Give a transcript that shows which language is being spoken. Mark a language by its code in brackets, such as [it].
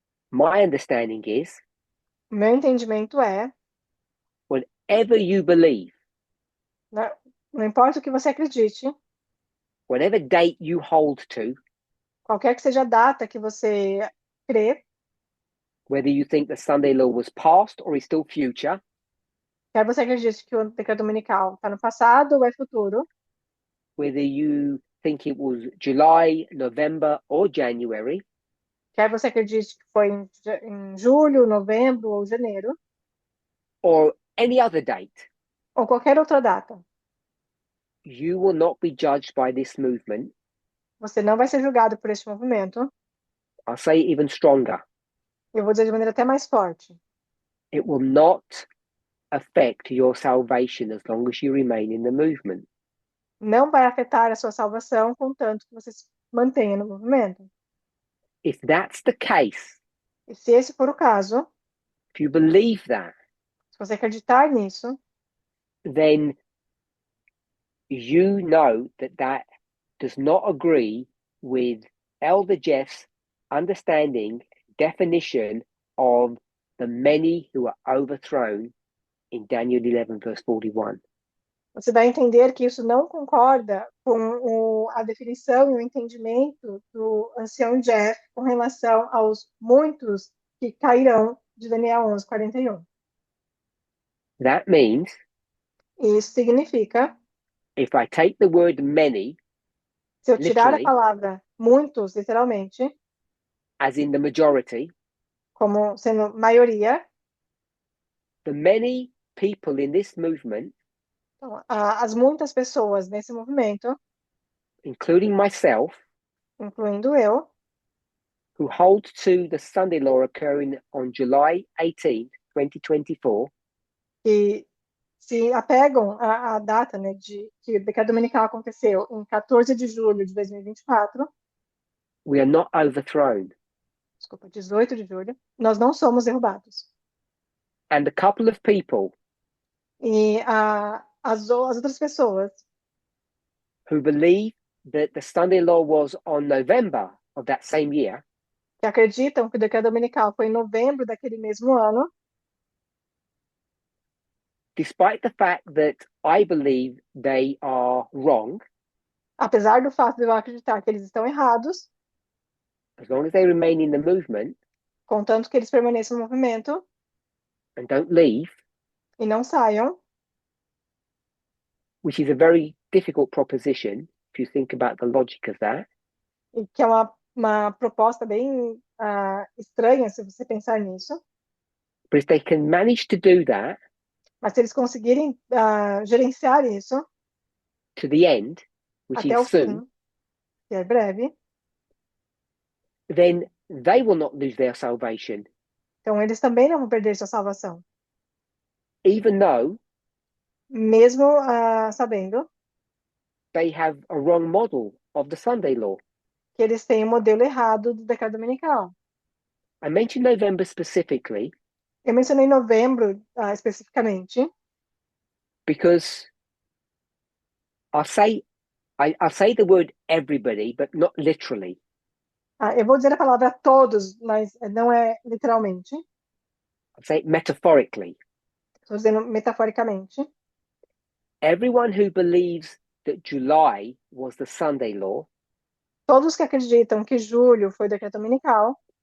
[en] my understanding is [pt] o meu entendimento é, [en] whenever you believe, [pt] né, não importa o que você acredite, [en] whatever date you hold to, [pt] qualquer que seja a data que você crê, [en] whether you think the Sunday law was past or is still future, [pt] quer você acredite que o decreto dominical está no passado ou é futuro, [en] whether you think it was July, November, or January, [pt] quer você acredite que foi em julho, novembro ou janeiro, [en] or any other date, [pt] ou qualquer outra data, [en] you will not be judged by this movement. [pt] você não vai ser julgado por este movimento. [en] I'll say it even stronger. [pt] Eu vou dizer de maneira até mais forte. [en] It will not affect your salvation as long as you remain in the movement. [pt] Não vai afetar a sua salvação, contanto que você se mantenha no movimento. [en] If that's the case, [pt] E se esse for o caso, [en] if you believe that, [pt] se você acreditar nisso, [en] then you know that that does not agree with Elder Jeff's understanding, definition of the many who are overthrown in Daniel 11, verse 41. [pt] você vai entender que isso não concorda com a definição e o entendimento do ancião Jeff com relação aos muitos que cairão de Daniel 11:41. [en] That means [pt] Isso significa, [en] if I take the word many, [pt] se eu tirar a [en] literally, [pt] palavra muitos, literalmente, [en] as in the majority, [pt] como sendo maioria, [en] the many people in this movement, [pt] então, as muitas pessoas nesse movimento, [en] including myself, [pt] incluindo eu, [en] who hold to the Sunday law occurring on July 18th, 2024, [pt] que se apegam à data, né, de que o decreto dominical aconteceu em 14 de julho de 2024, [en] we are not overthrown. [pt] desculpa, 18 de julho, nós não somos derrubados. [en] And a couple of people [pt] E as outras pessoas [en] who believe that the Sunday law was on November of that same year, [pt] que acreditam que o decreto dominical foi em novembro daquele mesmo ano, [en] despite the fact that I believe they are wrong, [pt] apesar do fato de eu acreditar que eles estão errados, [en] as long as they remain in the movement [pt] contanto que eles permaneçam no movimento [en] and don't leave, [pt] e não saiam, [en] which is a very difficult proposition if you think about the logic of that. [pt] e que é uma proposta bem estranha se você pensar nisso, [en] But if they can manage to do that [pt] mas se eles conseguirem gerenciar isso [en] to the end, which [pt] até [en] is [pt] o [en] soon, [pt] fim, que é breve, [en] then they will not lose their salvation. [pt] então eles também não vão perder sua salvação. [en] even though [pt] mesmo sabendo [en] they have a wrong model of the Sunday law. [pt] que eles têm o modelo errado do decreto dominical. [en] I mentioned November specifically [pt] Eu mencionei novembro especificamente, [en] because I'll say I'll say the word everybody, but not literally. [pt] eu vou dizer a palavra todos, mas não é literalmente, [en] I'll say it metaphorically. [pt] estou dizendo metaforicamente. [en] Everyone who believes that July was the Sunday law [pt] Todos que acreditam que julho foi o decreto dominical